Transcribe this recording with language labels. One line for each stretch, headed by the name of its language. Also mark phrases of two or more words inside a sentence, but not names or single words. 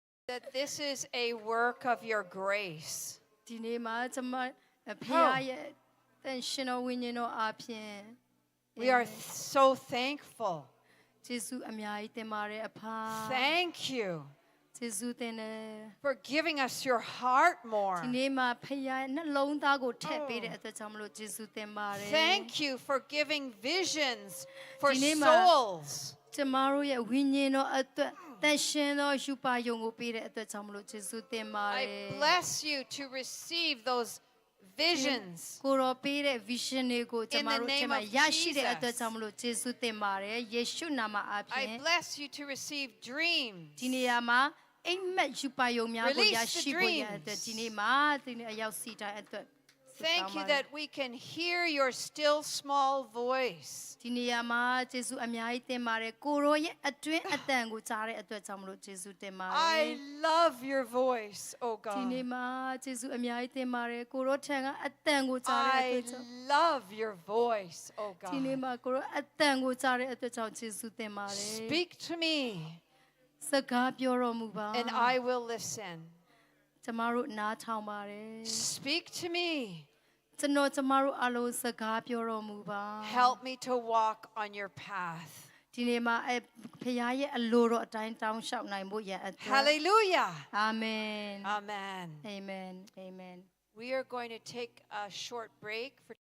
English: that this is a work of your grace.
Burmese: ဒီနေ့မှာကျွန်မဖခင်ရဲ့တန်ရှင်တော်ဝိညာဉ်တော်အားဖြင့်
English: We are so thankful.
Burmese: ယေရှုအများကြီးတင်ပါတယ်အဖ
English: Thank you
Burmese: ယေရှုတင်တယ်
English: for giving us your heart more.
Burmese: ဒီနေ့မှာဖခင်ရဲ့နှလုံးသားကိုထည့်ပေးတဲ့အတွက်ကြောင့်မလို့ယေရှုတင်ပါတယ်
English: Thank you for giving visions for Dinema. souls.
Burmese: ကျမတို့ရဲ့ဝိညာဉ်တော်အတွက်တန်ရှင်သောယူပါယုံကိုပေးတဲ့အတွက်ကြောင့်မလို့ယေရှုတင်ပါတယ်
English: I bless you to receive those visions.
Burmese: ကိုရောပေးတဲ့ vision တွေကိုကျမတို့
English: name
Burmese: ချက်မှာ
English: of
Burmese: ရရှိတဲ့
English: Jesus.
Burmese: အတွက်ကြောင့်မလို့ယေရှုတင်ပါတယ်ယေရှုနာမအားဖြင့်
English: I bless you to receive dreams.
Burmese: ဒီနေရာမှာအိမ်မက်ယူပါယုံများကို
English: Release
Burmese: ရ
English: the
Burmese: ရှိဖို့ရတဲ့အတွက်
English: dreams.
Burmese: ဒီနေ့မှာဒီနေ့အရောက်စီတိုင်းအတွက်
English: Thank you that we can hear your still small voice.
Burmese: ဒီနေရာမှာယေရှုအများကြီးတင်ပါတယ်ကိုရောရဲ့အတွင်းအတန်ကိုကြားတဲ့အတွက်ကြောင့်မလို့ယေရှုတင်ပါတယ်
English: I love your voice, oh
Burmese: ဒီနေ့
English: God.
Burmese: မှာယေရှုအများကြီးတင်ပါတယ်ကိုရောထံကအတန်ကိုကြားတဲ့အတွက်
English: I
Burmese: ကြောင့်
English: love your voice, oh
Burmese: ဒီနေ့
English: God.
Burmese: မှာကိုရောအတန်ကိုကြားတဲ့အတွက်ကြောင့်ယေရှုတင်ပါတယ်
English: Speak to me
Burmese: စကားပြောတော်မူပါ
English: and I will listen.
Burmese: ကျမတို့နားထောင်ပါတယ်
English: Speak to me.
Burmese: ကျွန်တော်ကျမတို့အလုံးစကားပြောတော်မူပါ
English: Help me to walk on your path.
Burmese: ဒီနေ့မှာဖခင်ရဲ့အလိုတော်အတိုင်းတောင်းလျှောက်နိုင်ဖို့ရန်အတွက်
English: Hallelujah.
Burmese: အာမင်
English: Amen.
Burmese: အာမင်အာမင်
English: We are going to take a short break for